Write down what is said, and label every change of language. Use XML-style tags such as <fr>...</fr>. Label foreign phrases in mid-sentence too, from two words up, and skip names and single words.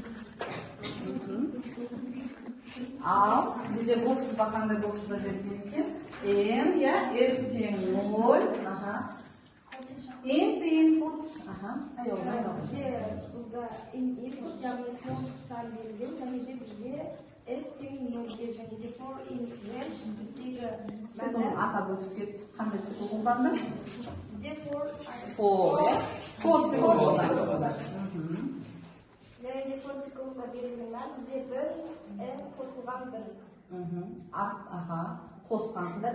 <kk>Ал, бізде блок сызба қандай блок сызба берілген? N, я, S тең 0. N тең 0. Бізде бұлда яғни соңғы сан берілген, және де бізде S тең 0-ге және де</kk> <en>for in range</en> <kk>біздегі Цикл атап өтіп кетті. Қандай цикл қолданды? бізде for цикл қолданды. және де for циклға берілген мән бізде бір n қосылған бір. Қосқансыздар.</kk>